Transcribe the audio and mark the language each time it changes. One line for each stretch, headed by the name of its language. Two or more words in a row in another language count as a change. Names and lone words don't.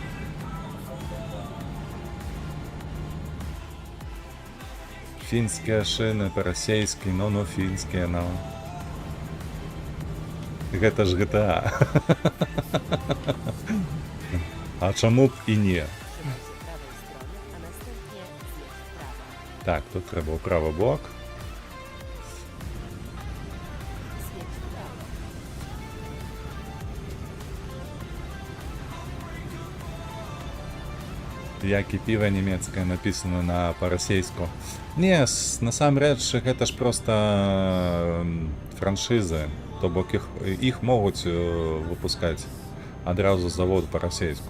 Belarusian: Фінскія шыны, па-расейскі, ну фінскія, ну. Гэта ж GTA. А чаму б і не?
Polish: Trzymaj się prawej strony, a następnie zjedź w prawo.
Belarusian: Так, тут трэба ў правы бок.
Polish: Zjedź w prawo.
Belarusian: Як і піва нямецкае напісана на па-расейску. Не, насамрэч, гэта ж проста франшызы. То бок іх могуць выпускаць адразу з заводу па-расейску.